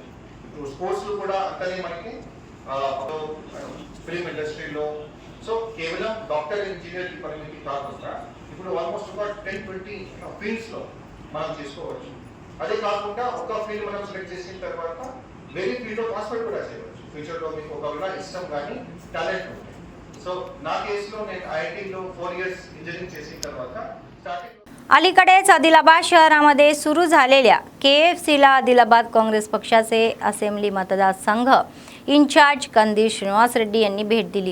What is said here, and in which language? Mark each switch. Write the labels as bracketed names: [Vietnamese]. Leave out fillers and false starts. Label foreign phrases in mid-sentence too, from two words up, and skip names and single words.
[Telugu] ఇప్పుడు స్పోర్ట్స్లో కూడా అంతనే మనకి [English] film industryలో [Telugu] సో కేవలం [English] doctor engineer [Telugu] పరిమితి కాకుండా ఇప్పుడు ఆల్మోస్ట్ ఒక 10-20 ఫీల్డ్స్లో మనం చేసుకోవచ్చు. అదే కాకుండా ఒక ఫీల్డ్ మనం సెలెక్ట్ చేసిన తర్వాత వేరే ఫీల్డ్లో ట్రాన్స్ఫర్ కూడా చేయవచ్చు. ఫ్యూచర్లో మీకు ఒకవేళ ఇష్టం కానీ టాలెంట్ ఉంటుంది. సో నా కేసులో నేను ఐఐటీలో [English] 4 years engineering [Telugu] చేసిన తర్వాత స్టార్టింగ్ [Marathi] अलीकडेच आदिलाबाद शहरामध्ये सुरू झालेल्या KFCला आदिलाबाद काँग्रेस पक्षाचे असेंब्ली मतदारसंघ इन्चार्ज कंदील श्रीनिवास रेड्डी यांनी भेट दिली।